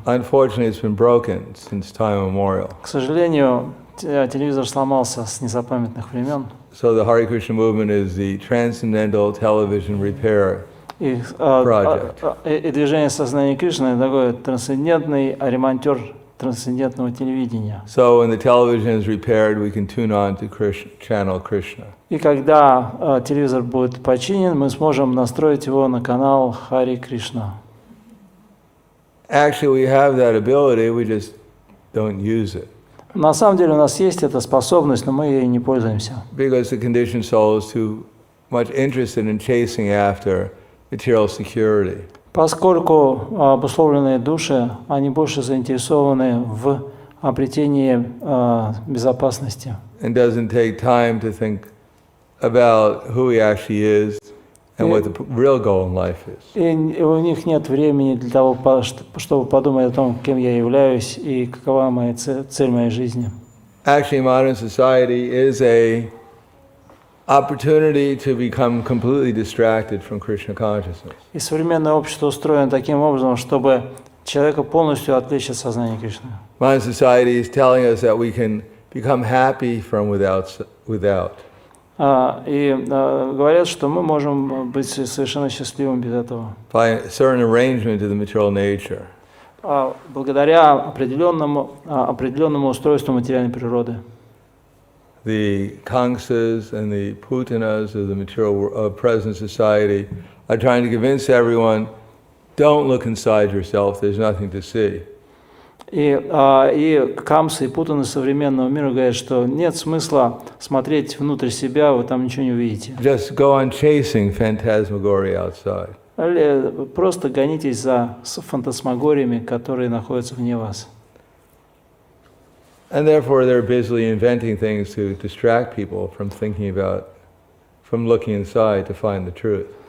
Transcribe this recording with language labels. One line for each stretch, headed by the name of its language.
English: Unfortunately, it's been broken since time immemorial.
Russian: К сожалению, телевизор сломался с незапамятных времен.
English: So the Hare Krishna movement is the transcendental television repair
Russian: И
English: project.
Russian: движение сознания Кришны — это такой трансцендентный ремонтер трансцендентного телевидения.
English: So when the television is repaired, we can tune on to Krishna, channel Krishna.
Russian: И когда телевизор будет починен, мы сможем настроить его на канал Хари Кришна.
English: Actually, we have that ability, we just don't use it.
Russian: На самом деле у нас есть эта способность, но мы ей не пользуемся.
English: Because the conditioned soul is too much interested in chasing after material security.
Russian: Поскольку обусловленные души, они больше заинтересованы в обретении безопасности.
English: And doesn't take time to think about who he actually is and what the real goal in life is.
Russian: И у них нет времени для того, чтобы подумать о том, кем я являюсь и какова моя цель моей жизни.
English: Actually, modern society is a opportunity to become completely distracted from Krishna consciousness.
Russian: И современное общество устроено таким образом, чтобы человека полностью отвлечь от сознания Кришны.
English: Modern society is telling us that we can become happy from without.
Russian: И говорят, что мы можем быть совершенно счастливым без этого.
English: By a certain arrangement of the material nature.
Russian: Благодаря определенному устройству материальной природы.
English: The Kangsas and the Putanas of the material present society are trying to convince everyone, don't look inside yourself, there's nothing to see.
Russian: И камсы и путаны современного мира говорят, что нет смысла смотреть внутрь себя, вы там ничего не увидите.
English: Just go on chasing phantasmagoria outside.
Russian: Просто гонитесь за фантасмагориями, которые находятся вне вас.
English: And therefore they're busily inventing things to distract people from thinking about, from looking inside to find the truth.